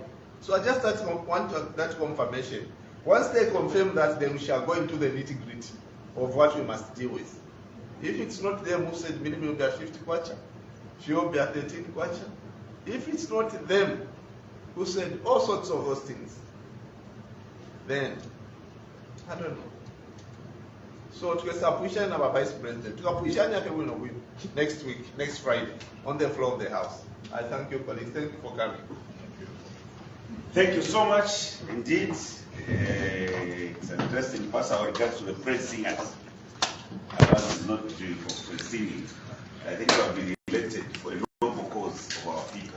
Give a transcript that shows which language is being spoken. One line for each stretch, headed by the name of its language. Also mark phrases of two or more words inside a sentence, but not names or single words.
English: So I just want that confirmation. Once they confirm that, then we shall go into the nitty-gritty of what we must deal with. If it's not them who said minimum will be at 50 kwacha, she will be at 13 kwacha. If it's not them who said all sorts of those things, then I don't know. So
Bemba: tukasapuishana na Vice President, tukapuishana
English: next week, next Friday, on the floor of the House. I thank you, colleagues. Thank you for coming. Thank you so much indeed. It's an interesting pass our regards to the praise singers. Ours is not doing for praise singing. I think we have been elected for a noble cause of our people.